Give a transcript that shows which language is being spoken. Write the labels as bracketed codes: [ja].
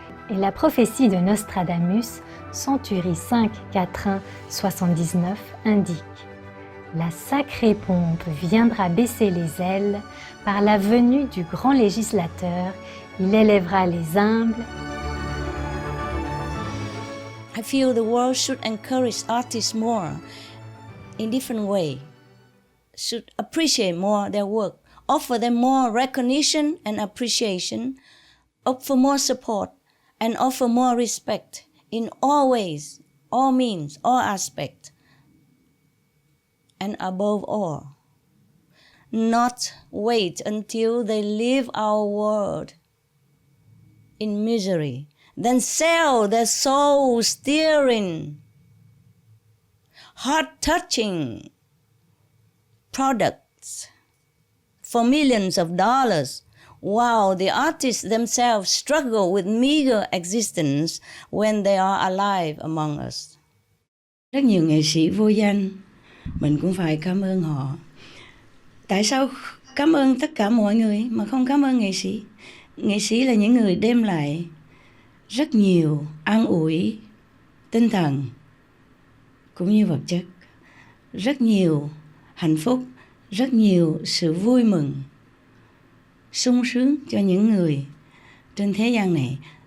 [fr] Et la prophétie de Nostradamus, Centurie 5, 4, 79, indique « La sacrée pompe viendra baisser les ailes, par la venue du grand législateur, il élèvera les humbles. » [en] I feel the world should encourage artists more in different way. Should appreciate more their work, offer them more recognition and appreciation, offer more support, and offer more respect in all ways, all means, all aspects. And above all, not wait until they leave our world in misery, then sell their soul steering, heart-touching products for millions of dollars, while the artists themselves struggle with meager existence when they are alive among us. [vi] Rất nhiều nghệ sĩ vô danh, mình cũng phải cảm ơn họ. Tại sao cảm ơn tất cả mọi người mà không cảm ơn nghệ sĩ? Nghệ sĩ là những người đem lại rất nhiều an ủi tinh thần cũng như vật chất, rất nhiều hạnh phúc, rất nhiều sự vui mừng, sung sướng cho những người trên thế gian này.